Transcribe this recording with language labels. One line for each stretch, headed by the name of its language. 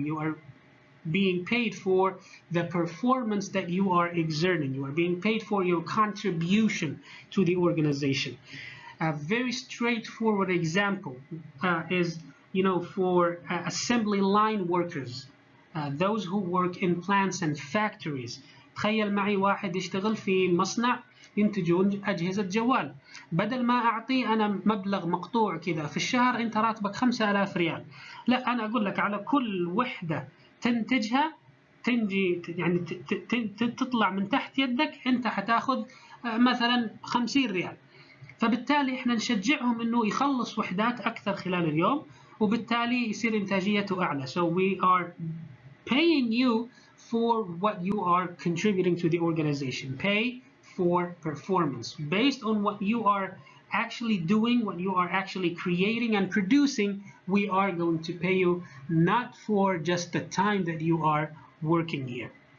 English: You are being paid for the performance that you are exerting. You are being paid for your contribution to the organization. A very straightforward example is for assembly line workers, those who work in plants and factories.
Arabic: تخيل معي واحد يشتغل في مصنع ينتجون أجهزة جوال، بدل ما أعطيه أنا مبلغ مقطوع كذا في الشهر أنت راتبك 5000 ريال، لا أنا أقول لك على كل وحدة تنتجها تنجي تطلع من تحت يدك أنت حتاخذ مثلا 50 ريال. فبالتالي احنا نشجعهم انه يخلص وحدات اكثر خلال اليوم، وبالتالي يصير انتاجيته اعلى.
English: So we are paying you for what you are contributing to the organization. Pay for performance based on what you are actually doing, what you are actually creating and producing. We are going to pay you, not for just the time that you are working here.